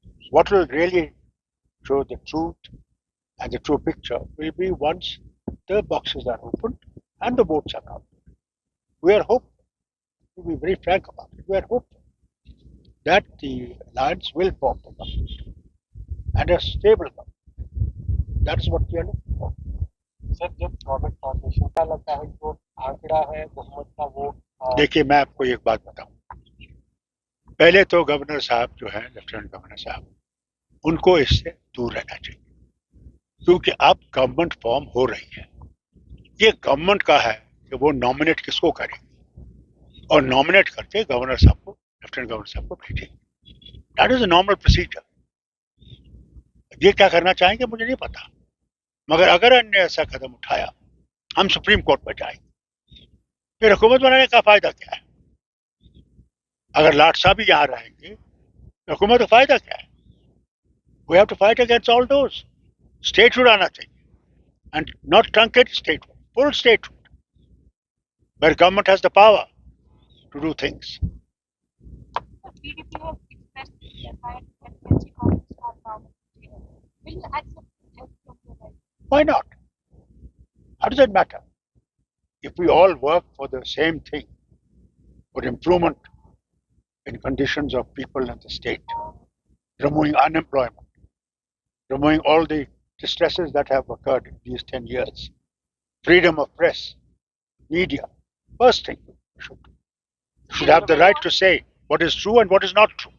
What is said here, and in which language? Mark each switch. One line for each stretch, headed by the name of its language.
English: What will really show the truth and the true picture will be once the boxes are opened and the votes are counted. We are hopeful, to be very frank about it, we are hopeful that the alliance will form the government and a stable government. That is what we are looking for.
Hindi: Sir जब government formation का लगता है जो आंकड़ा है बहुमत का वो देखिए मैं आपको एक बात बताऊं, पहले तो गवर्नर साहब जो है लेफ्टिनेंट गवर्नर साहब, उनको इससे दूर रहना चाहिए क्योंकि अब गवर्नमेंट फॉर्म हो रही है। ये गवर्नमेंट का है कि वो नॉमिनेट किसको करेगी और नॉमिनेट करके गवर्नर साहब को, लेफ्टिनेंट गवर्नर साहब को भेजेगी।
English: That is a normal procedure.
Hindi: ये क्या करना चाहेंगे मुझे नहीं पता, मगर अगर अन्य ऐसा कदम उठाया हम सुप्रीम कोर्ट पर जाएंगे, फिर हुकूमत बनाने का फायदा क्या है? अगर लाट साहब भी यहाँ रहेंगे तो हुकूमत का फायदा क्या है?
English: We have to fight against all those. Statehood
Hindi: आना चाहिए
English: And not truncate statehood, full statehood where government has the power to do things. PDP has expressed their right that Kenji Congress have power. Will you accept help from the right? Why not? How does it matter? If we all work for the same thing, for improvement in conditions of people in the state, removing unemployment, removing all the distresses that have occurred in these 10 years, freedom of press, media, first thing we should have the right to say what is true and what is not true.